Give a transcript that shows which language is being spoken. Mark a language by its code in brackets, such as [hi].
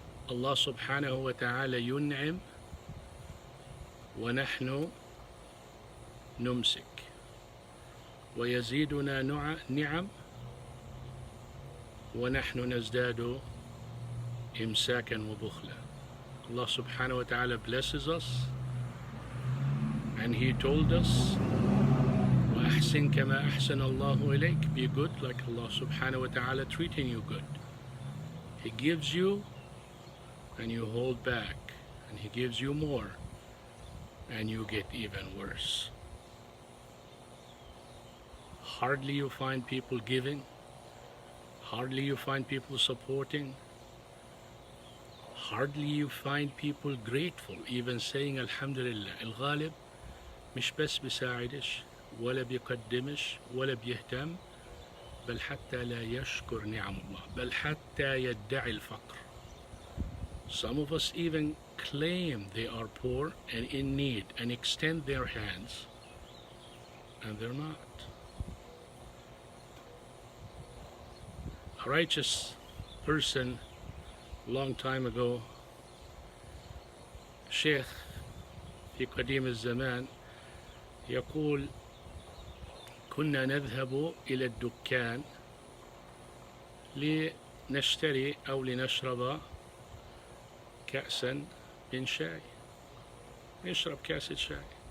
[ar] الله سبحانه وتعالى ينعم ونحن نمسك، ويزيدنا نعم ونحن نزداد إمساكا وبخلا. [en] Allah subhanahu wa ta'ala blesses us, and He told us, [ar] وَأَحْسِنْ كَمَا أَحْسَنَ اللَّهُ إِلَيْكَ. [en] Be good like Allah subhanahu wa ta'ala treating you good. He gives you and you hold back, and He gives you more and you get even worse. Hardly you find people giving, hardly you find people supporting, hardly you find people grateful, even saying Alhamdulillah. [ar] الغالب مش بس بيساعدش ولا بيقدمش ولا بيهتم، بل حتى لا يشكر نعم الله، بل حتى يدعي الفقر. [en] Some of us even claim they are poor and in need and extend their hands, and they're not. A righteous person long time ago, [ar] شيخ في قديم الزمان، يقول: كنا نذهب إلى الدكان لنشتري أو لنشرب كأسا من شاي، نشرب كأس الشاي،